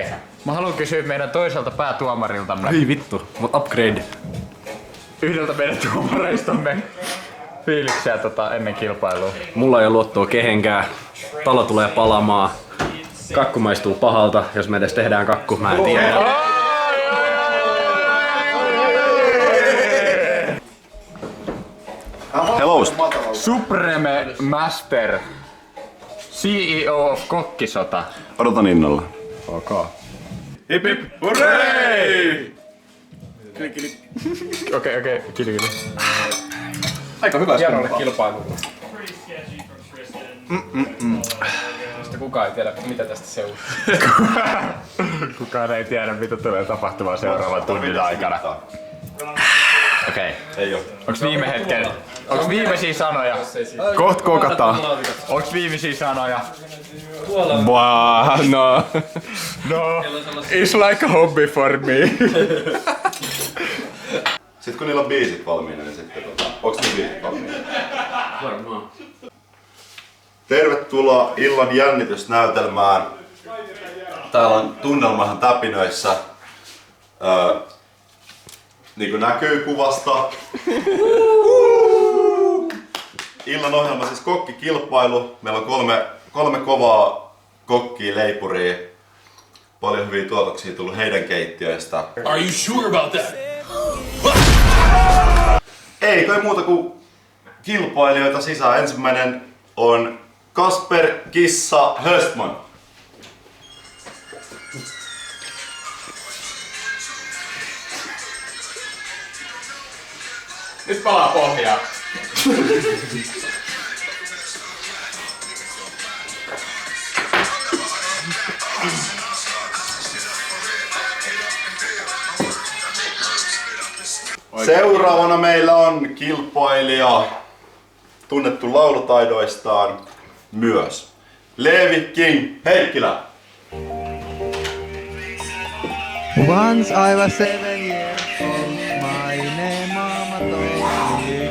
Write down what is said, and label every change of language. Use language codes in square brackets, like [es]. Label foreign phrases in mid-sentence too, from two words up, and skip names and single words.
[fi] Mä haluan kysyä meidän toiselta päätuomariltamme. Ai vittu, mut upgrade. Yhdeltä meidän tuomareistamme fiiliksiä ennen kilpailua. Mulla ei ole luottoa kehenkään. Talo tulee palamaan. Kakku maistuu pahalta, jos me edes tehdään kakku, mä en tiedä. [en] Hello. Supreme Master. CEO of Kokkisota. [fi] Odotan innolla. Ok. [en] Hip hip hurray! [fi] Okei. Kili. Aika hyvä Hienolle kilpailulle. kukaan ei tiedä, mitä tästä seuraa. Kukaan ei tiedä, mitä tulee tapahtumaan seuraavan tunnin aikana. Okei. Ei oo. Onks viimeisiä sanoja? Koht kokataan. Onks viimeisiä sanoja? [en] No. No, it's like a hobby for me. [fi] Sitten kun niillä on biisit valmiina, niin sitten onks ne biisit valmiina? Varmaan. Tervetuloa illan jännitysnäytelmään. Täällä on tunnelmahan täpinöissä. Niin kuin näkyy kuvasta. Illan ohjelma siis kokkikilpailu. Meillä on kolme kovaa kokkia, leipuria. Paljon hyviä tuotoksia tullut heidän keittiöistä. [en] Are you sure about that? [fi] Ei kai muuta kuin kilpailijoita sisään. Ensimmäinen on Kasper Kissa Höstman. Nyt palaa pohjaa. Seuraavana meillä on kilpailija, tunnettu laulutaidoistaan myös. Leevi King Heikkilä. [en] Once I was 7 years old, my name mama told me.